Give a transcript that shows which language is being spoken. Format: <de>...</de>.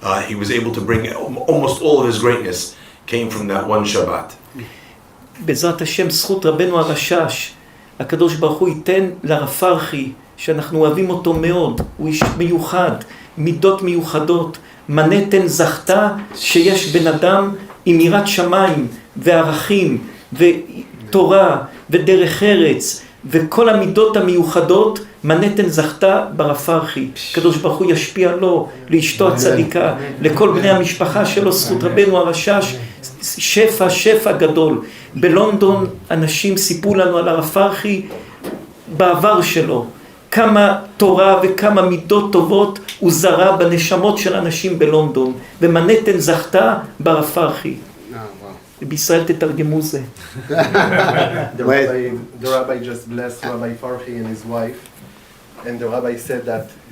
<en>He was able to bring almost all of his greatness came from that one Shabbat.</en> <he>בעזרת השם, זכות רבנו הרשש, הקדוש ברוך הוא ייתן לרב פרחי, שאנחנו אוהבים אותו מאוד, הוא איש מיוחד, מידות מיוחדות. מנהטן זכתה שיש בן אדם עם יראת שמיים וערכים ותורה ודרך ארץ וכל המידות המיוחדות. מנהטן זכתה ברב פרחי, הקדוש ברוך הוא ישפיע לו, לאשתו הצדיקה, לכל בני המשפחה שלו, זכות רבנו הרשש, שפע גדול. בלונדון אנשים סיפרו לנו על הרב פרחי בעבר שלו, כמה תורה וכמה מידות טובות הוא זרע בנשמות של אנשים בלונדון, ומנהטן זכתה ברב פרחי. בישראל תתרגמו זה.</he> <en>The rabbi just blessed Rabbi Farhi and his wife, and the rabbi said that</en>